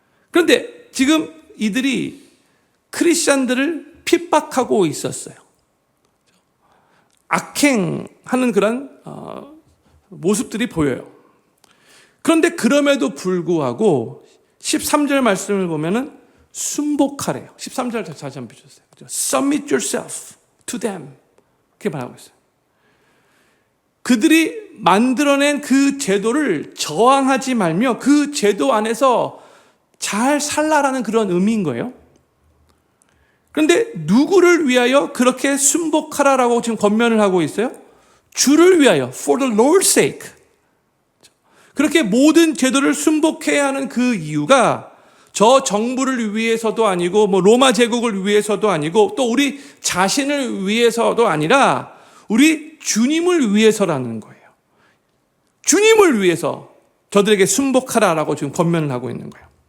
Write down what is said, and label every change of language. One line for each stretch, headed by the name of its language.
Korean: 그런데 지금 이들이 크리스찬들을 핍박하고 있었어요. 악행하는 그런 모습들이 보여요. 그런데 그럼에도 불구하고 13절 말씀을 보면은 순복하래요. 13절 다시 한번 보셨어요.
English: Submit yourself to them.
Korean: 그렇게 말하고 있어요. 그들이 만들어낸 그 제도를 저항하지 말며 그 제도 안에서 잘 살라라는 그런 의미인 거예요. 그런데 누구를 위하여 그렇게 순복하라라고 지금 권면을 하고 있어요? 주를 위하여,
English: for the Lord's sake.
Korean: 그렇게 모든 제도를 순복해야 하는 그 이유가 저 정부를 위해서도 아니고 뭐 로마 제국을 위해서도 아니고 또 우리 자신을 위해서도 아니라 우리 주님을 위해서라는 거예요. 주님을 위해서 저들에게 순복하라라고 지금 권면을 하고 있는 거예요.